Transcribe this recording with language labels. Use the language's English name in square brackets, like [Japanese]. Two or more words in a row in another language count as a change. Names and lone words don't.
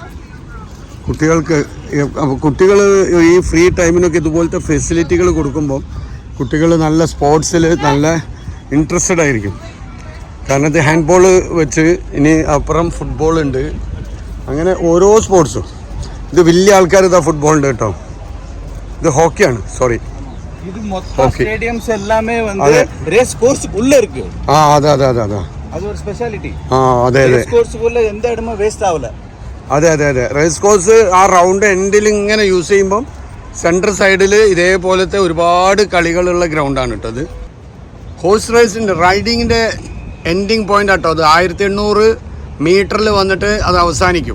[Malayalam] കുട്ടികൾ ഈ ഫ്രീ ടൈമിനൊക്കെ ഇതുപോലത്തെ ഫെസിലിറ്റികൾ കൊടുക്കുമ്പോൾ കുട്ടികൾ നല്ല സ്പോർട്സിൽ നല്ല ഇൻട്രസ്റ്റഡ് ആയിരിക്കും. കാരണം ഇത് [English] hand ball [Malayalam] വെച്ച്, ഇനി അപ്പുറം ഫുട്ബോൾ ഉണ്ട്, അങ്ങനെ ഓരോ സ്പോർട്സും. ഇത് വലിയ ആൾക്കാർ ഇതാ ഫുട്ബോളുണ്ട് കേട്ടോ. ഇത് ഹോക്കിയാണ്, സോറി. ഇത് മൊത്തം സ്റ്റേഡിയംസ് എല്ലാമേ [Tamil] வந்து ரேஸ் கோர்ஸ்க்குள்ள இருக்கு. [Malayalam] അതെ [Tamil] அது ஒரு ஸ்பெஷாலிட்டி. [Malayalam] അതെ [Tamil] ரேஸ் கோர்ஸ்க்குள்ள எந்த இடமும் வேஸ்ட் ஆகல. [Malayalam] അതെ റേസ് കോഴ്സ് ആ റൗണ്ട് എൻഡിൽ ഇങ്ങനെ യൂസ് ചെയ്യുമ്പം സെൻട്രൽ സൈഡിൽ ഇതേപോലത്തെ ഒരുപാട് കളികളുള്ള ഗ്രൗണ്ടാണ് കേട്ടോ. അത് ഹോഴ്സ് റേസിൻ്റെ റൈഡിങ്ങിൻ്റെ [English] ending point [Malayalam] ആട്ടോ. അത് 1800 മീറ്ററിൽ വന്നിട്ട് അത് അവസാനിക്കും.